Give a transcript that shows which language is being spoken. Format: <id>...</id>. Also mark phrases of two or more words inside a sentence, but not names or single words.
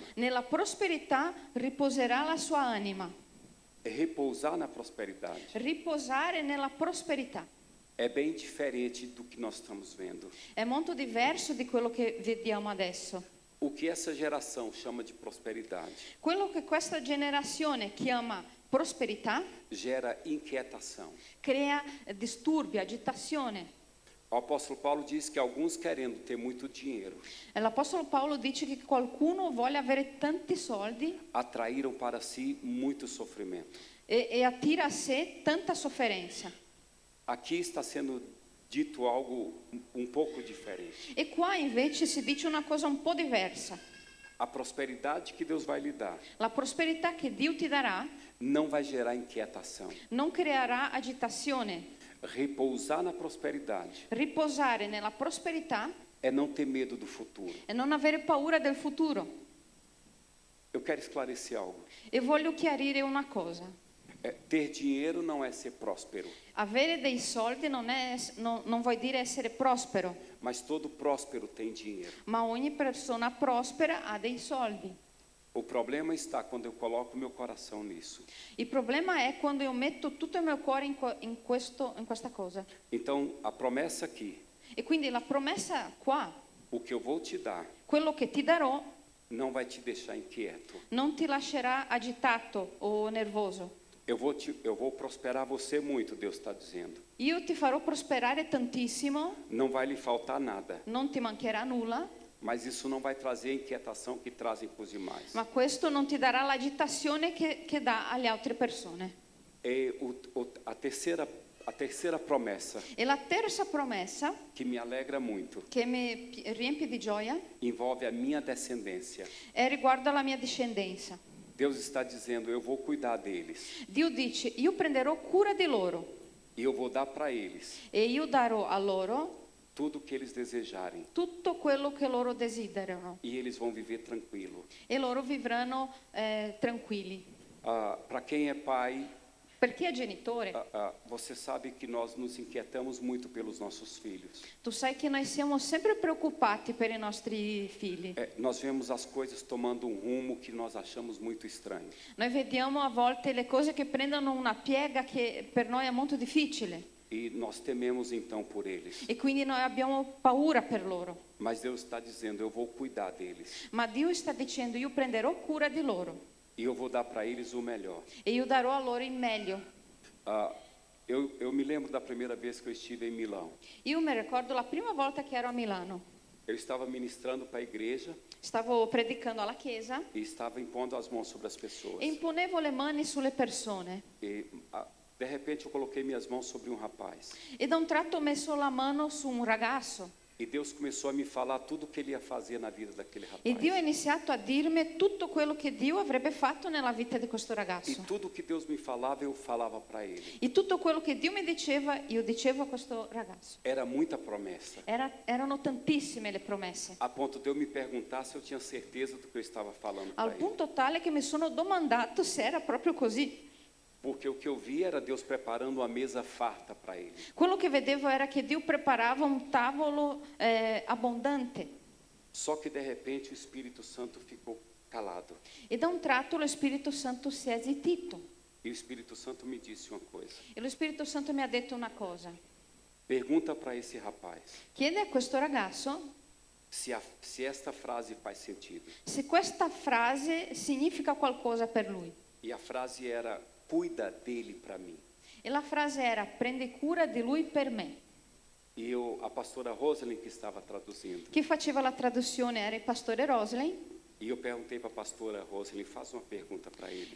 <it>nella prosperità riposerà la sua anima.</it> <pt>É repousar na prosperidade.</pt> <it>Riposare nella prosperità.</it> <pt>é bem diferente do que nós estamos vendo.</pt> <it>È molto diverso di quello che vediamo adesso.</it> <pt>O que essa geração chama de prosperidade</pt> <it>Quello che questa generazione chiama prosperità</it> <pt>gera inquietação.</pt> <it>crea disturbi, agitazione.</it> <pt>O apóstolo Paulo diz que alguns querendo ter muito dinheiro</pt> <it>L'Apostolo Paolo dice che qualcuno vuole avere tanti soldi</it> <pt>atraíram para si muito sofrimento.</pt> <it>e attira a sé tanta sofferenza.</it> <pt>Aqui está sendo dito algo um pouco diferente.</pt> <it>E qua invece si dice una cosa un po' diversa.</it> <pt>A prosperidade que Deus vai lhe dar</pt> <it>La prosperità che Dio ti darà</it> <pt>não vai gerar inquietação.</pt> <it>non creerà agitazione.</it> <pt>Repousar na prosperidade</pt> <it>Riposare nella prosperità</it> <pt>é não ter medo do futuro.</pt> <it>e non avere paura del futuro.</it> <pt>Eu quero esclarecer algo.</pt> <it>E voglio chiarire una cosa.</it> <pt>Ter dinheiro não é ser próspero,</pt> <it>Avere dei soldi non vuol dire essere prospero,</it> <pt>mas todo próspero tem dinheiro.</pt> <it>ma ogni persona prospera ha dei soldi.</it> <pt>O problema está quando eu coloco meu coração nisso.</pt> <it>Il problema è quando io metto tutto il mio cuore in questa cosa.</it> <pt>Então, a promessa aqui,</pt> <it>E quindi la promessa qua,</it> <pt>o que eu vou te dar,</pt> <it>quello che ti darò,</it> <pt>não vai te deixar inquieto.</pt> <it>non ti lascerà agitato o nervoso.</it> <pt>Eu vou prosperar você muito, Deus está dizendo.</pt> <it>Io ti farò prosperare tantissimo,</it> <pt>Não vai lhe faltar nada,</pt> <it>non ti mancherà nulla,</it> <pt>mas isso não vai trazer a inquietação que trazem para os demais.</pt> <it>ma questo non ti darà l'agitazione che dà alle altre persone.</it> <pt>E a terceira promessa,</pt> <it>E la terza promessa,</it> <pt>que me alegra muito,</pt> <it>che mi riempie di gioia,</it> <pt>envolve a minha descendência.</pt> <it>è riguardo alla mia discendenza.</it> <pt>Deus está dizendo, eu vou cuidar deles.</pt> <it>Dio dice, io prenderò cura di loro</it> <pt>E eu vou dar para eles</pt> <it>e io darò a loro</it> <pt>tudo o que eles desejarem.</pt> <it>tutto quello che loro desiderano</it> <pt>E eles vão viver tranquilo.</pt> <it>e loro vivranno tranquilli.</it> <pt>Para quem é pai,</pt> <it>Per chi è genitore,</it> <pt>você sabe que nós nos inquietamos muito pelos nossos filhos.</pt> <it>tu sai che noi siamo sempre preoccupati per i nostri figli.</it> <pt>Nós vemos as coisas tomando um rumo que nós achamos muito estranho.</pt> <it>Noi vediamo a volte le cose che prendono una piega che per noi è molto difficile</it> <pt>E nós tememos então por eles.</pt> <it>e quindi noi abbiamo paura per loro.</it> <pt>Mas Deus está dizendo, eu vou cuidar deles.</pt> <it>Ma Dio sta dicendo, io prenderò cura di loro</it> <pt>E eu vou dar para eles o melhor.</pt> <it>e io darò a loro il meglio.</it> <pt>Eu me lembro da primeira vez que eu estive em Milão.</pt> <it>Io mi ricordo la prima volta che ero a Milano.</it> <pt>Eu estava ministrando para a igreja</pt> <it>Stavo predicando alla chiesa</it> <pt>e estava impondo as mãos sobre as pessoas.</pt> <it>e imponevo le mani sulle persone.</it> <pt>E de repente eu coloquei minhas mãos sobre um rapaz.</pt> <it>E da un tratto ho messo la mano su un ragazzo.</it> <pt>E Deus começou a me falar tudo o que Ele ia fazer na vida daquele rapaz.</pt> <it>E Dio ha iniziato a dirmi tutto quello che Dio avrebbe fatto nella vita di questo</it> <pt>E</pt> <it>ragazzo.</it> <pt>tudo que Deus me falava, eu falava para ele.</pt> <it>E tutto quello che Dio mi diceva, io dicevo a questo ragazzo.</it> <pt>Era muita promessa.</pt> <it>Erano tantissime le promesse.</it> <pt>A ponto de eu me perguntar se eu tinha certeza do que eu estava falando para</pt> <it>Al</it> <pt>ele.</pt> <it>punto tale che mi sono domandato se era proprio così.</it> <pt>Porque o que eu vi era Deus preparando uma mesa farta para ele.</pt> <it>Quello che vedevo era che Dio preparava un tavolo abbondante.</it> <pt>Só que de repente o Espírito Santo ficou calado.</pt> <it>E da un tratto lo Spirito Santo si è zittito.</it> <pt>E o Espírito Santo me disse uma coisa.</pt> <it>E lo Spirito Santo mi ha detto una cosa.</it> <pt>Pergunta para esse rapaz</pt> <it>Chiede a questo ragazzo</it> <pt>se esta frase faz sentido.</pt> <it>se questa frase significa qualcosa per lui.</it> <pt>E a frase era, cuida dele para mim.</pt> <it>E la frase era, prendi cura di lui per me.</it> <pt>E a pastora Rosalind que estava traduzindo.</pt> <it>Chi faceva la traduzione era il pastore Roslin.</it> <pt>E eu perguntei para a pastora Rosalind, faz uma pergunta para ele.</pt>